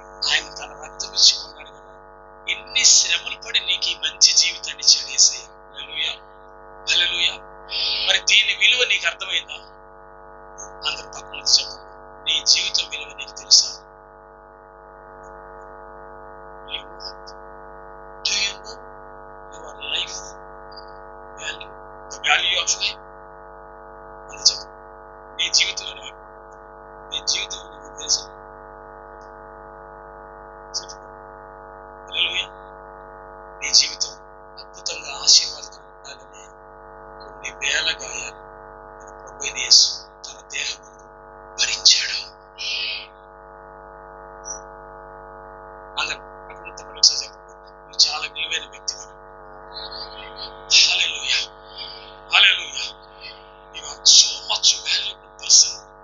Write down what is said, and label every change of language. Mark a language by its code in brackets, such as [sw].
[te] ఆయన తన రక్తం ఇచ్చి కొన్నాడు కదా. ఎన్ని శ్రమలు పడి నీకు ఈ మంచి జీవితాన్ని చెడేసాయి. హల్లెలూయా. హల్లెలూయా. మరి దీని విలువ నీకు అర్థమైందా? అందరు పక్కన చెప్పండి, నీ జీవితం విలువ నీకు తెలుసా? [en] Do you know your life value? The value of life? [te] అని చెప్పండి. నీ జీవితం నీకు తెలుసా? హల్లెలూయా. నీ జీవితం అద్భుతంగా ఆశీర్వాదకరంగా ఉండాలని కొన్ని వేల గాయాలు మన ప్రభువైన యేసు తన దేహమందు భరించాడు. అందరూ ఒకసారి చెప్పండి, నువ్వు చాలా విలువైన వ్యక్తి. హల్లెలూయా. హల్లెలూయా. [en] You are so much valuable person.